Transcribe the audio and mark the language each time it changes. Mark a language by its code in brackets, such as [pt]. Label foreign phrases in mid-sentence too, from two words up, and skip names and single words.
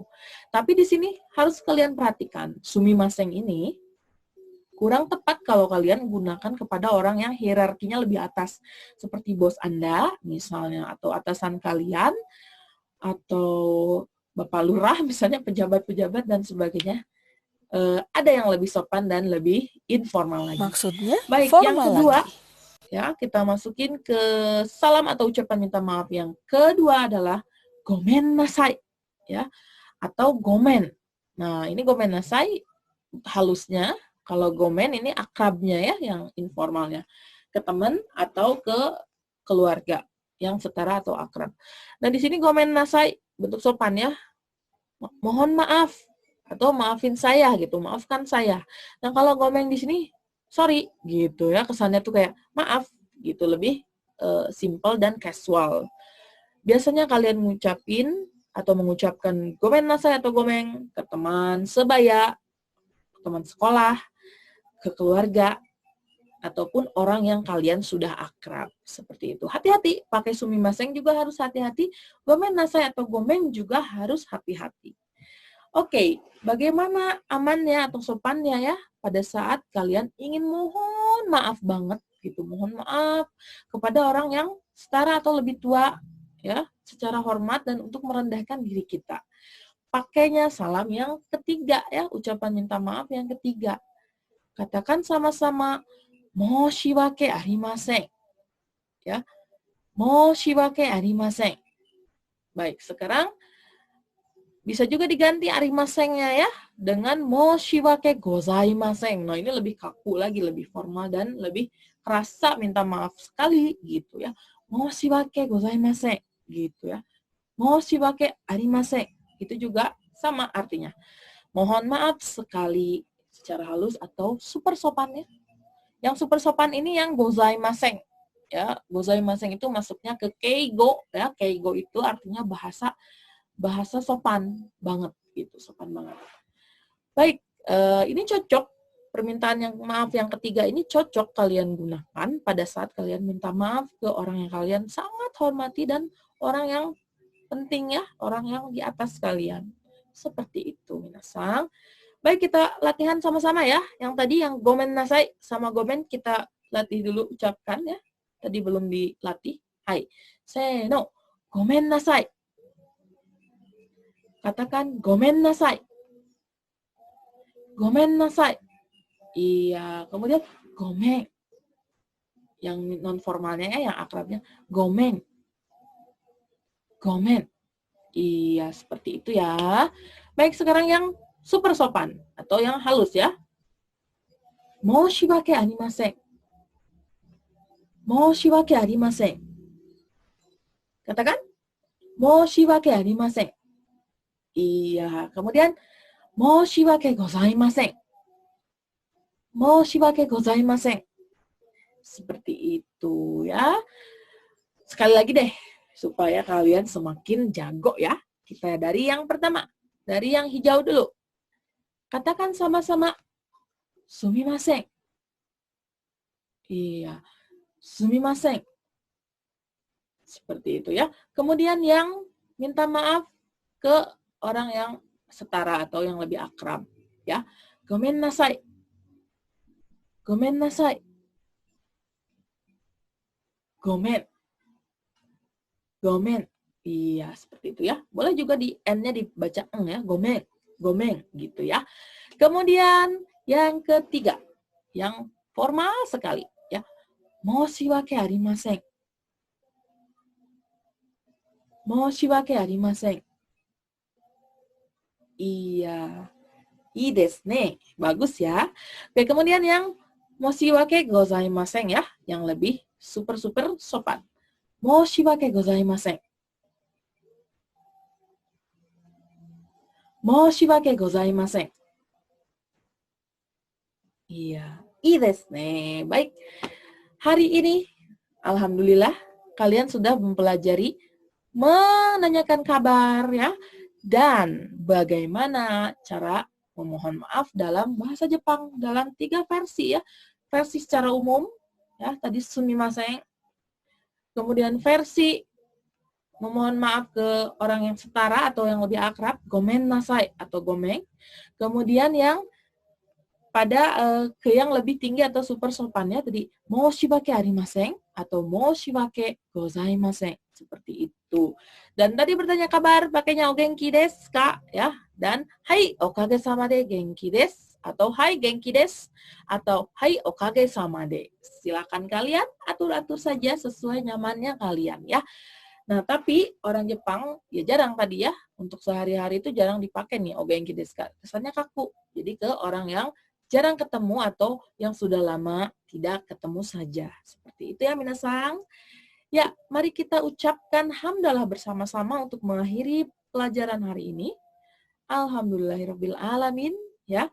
[id] Tapi di sini harus kalian perhatikan, sumimasen ini kurang tepat kalau kalian gunakan kepada orang yang hierarkinya lebih atas, seperti bos Anda misalnya, atau atasan kalian, atau Bapak Lurah misalnya, pejabat-pejabat dan sebagainya. Ada yang lebih sopan dan lebih informal lagi. Maksudnya Baik, yang formal kedua, lagi. ya, kita masukin ke salam atau ucapan minta maaf. Yang kedua adalah [ja] ごめんなさい, [id] ya, atau gomen. Nah, ini [ja] ごめんなさい [id] halusnya. Kalau gomen ini akrabnya ya, yang informalnya. Ke teman atau ke keluarga yang setara atau akrab. Nah, di sini [ja] ごめんなさい [id] bentuk sopannya, mohon maaf atau maafin saya gitu, maafkan saya. Nah, kalau gomen di sini sorry gitu ya, kesannya tuh kayak maaf gitu, lebih simple dan casual. Biasanya kalian ngucapin atau mengucapkan [ja] ごめんなさい [id] atau gomeng ke teman sebaya, ke teman sekolah, ke keluarga, ataupun orang yang kalian sudah akrab. Seperti itu. Hati-hati, pakai sumimasen juga harus hati-hati, [ja] ごめんなさい [id] atau gomeng juga harus hati-hati. Oke, bagaimana amannya atau sopannya ya pada saat kalian ingin mohon maaf banget gitu, mohon maaf kepada orang yang setara atau lebih tua ya, secara hormat dan untuk merendahkan diri kita. Pakainya salam yang ketiga ya, ucapan minta maaf yang ketiga. Katakan sama-sama [ja] 申し訳ありません. [id] Ya. [ja] 申し訳ありません. [id] Baik, sekarang bisa juga diganti arimasen-nya ya dengan [ja] 申し訳ございません. [id] Nah, ini lebih kaku lagi, lebih formal dan lebih kerasa minta maaf sekali gitu ya. [ja] 申し訳ございません [id] gitu ya. [ja] 申し訳ありません. [id] Itu juga sama artinya. Mohon maaf sekali secara halus atau super sopan ya. Yang super sopan ini yang gozaimasen. Ya, gozaimasen itu masuknya ke keigo ya. Keigo itu artinya bahasa sopan banget gitu, sopan banget. Baik, ini cocok permintaan yang maaf yang ketiga ini cocok kalian gunakan pada saat kalian minta maaf ke orang yang kalian sangat hormati dan orang yang penting ya, orang yang di atas kalian. Seperti itu, minasang. Baik, kita latihan sama-sama ya. Yang tadi yang [ja] ごめんなさい [id] sama gomen kita latih dulu ucapkan ya. Tadi belum dilatih. [ja] はい。せーの. ごめんなさい. Katakan ごめんなさい. ごめんなさい. [id] Iya, kemudian gomen. Yang non formalnya ya, yang akrabnya gomen. [ja] Gomen. [id] Iya, seperti itu ya. Baik, sekarang yang super sopan atau yang halus ya. [ja] 申し訳ありません。申し訳ありません. [id] Katakan [ja] 申し訳ありません. [id] Iya, kemudian [ja] 申し訳ございません. 申し訳ございません. [id] Seperti itu ya. Sekali lagi deh, supaya kalian semakin jago ya. Kita dari yang pertama, dari yang hijau dulu. Katakan sama-sama, sumimasen. Iya, sumimasen. Seperti itu ya. Kemudian yang minta maaf ke orang yang setara atau yang lebih akrab. Ya, [ja] ごめんなさい. ごめんなさい. ごめん。ごめん. [id] Iya, seperti itu ya. Boleh juga di N-nya dibaca eng ya, [ja] gomen. [id] Gomen gitu ya. Kemudian yang ketiga, yang formal sekali ya. [ja] 申し訳ありません。申し訳ありません. [id] Iya. [ja] いいですね. [id] Bagus ya. Oke, kemudian yang [ja] 申し訳ございません [id] ya, yang lebih super sopan. [ja] 申し訳ございません。申し訳ございません. [id] Iya. [ja] いいですね. [id] Baik. Hari ini alhamdulillah kalian sudah mempelajari menanyakan kabar ya dan bagaimana cara memohon maaf dalam bahasa Jepang dalam 3 versi ya. Versi secara umum ya, tadi sumimasen. Kemudian versi memohon maaf ke orang yang setara atau yang lebih akrab, [ja] ごめんなさい atau gomeng. [id] Kemudian yang pada ke yang lebih tinggi atau super sopannya tadi [ja] 申し訳ありません [id] atau [ja] 申し訳ございません. [id] Seperti itu. Dan tadi bertanya kabar pakainya [ja] お元気ですか [id] ya. [ja] Dan はいおかげさまで元気です atau はい元気です atau はいおかげさまで. [id] Silakan kalian atur-atur saja sesuai nyamannya kalian ya. Nah, tapi orang Jepang ya jarang tadi ya untuk sehari-hari itu jarang dipakai nih [ja] お元気ですか. [id] Kesannya kaku. Jadi ke orang yang jarang ketemu atau yang sudah lama tidak ketemu saja. Seperti itu ya minasang. Ya, mari kita ucapkan hamdalah bersama-sama untuk mengakhiri pelajaran hari ini. [ar] الحمد لله رب العالمين ya.